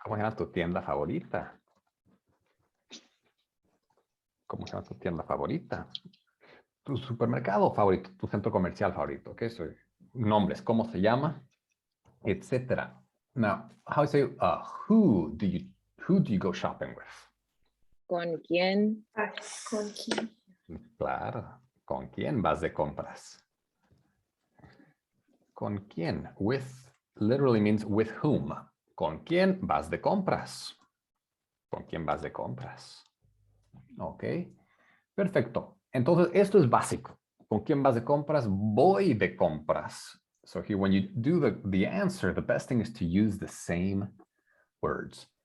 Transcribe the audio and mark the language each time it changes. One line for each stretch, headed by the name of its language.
Spanish: ¿Cómo se llama tu tienda favorita? ¿Cómo se llama tu tienda favorita? Tu supermercado favorito, tu centro comercial favorito. Okay, so nombres, ¿cómo se llama? Etcétera.
English: Now, how do you say who do you go shopping with?
Spanish: ¿Con quién? ¿Con quién? Claro. ¿Con quién vas de compras? ¿Con quién?
English: With literally means with whom.
Spanish: ¿Con quién vas de compras? ¿Con quién vas de compras? Ok. Perfecto. Entonces, esto es básico. ¿Con quién vas de compras? Voy de compras.
English: So here, when you do the answer, the best thing is to use the same words.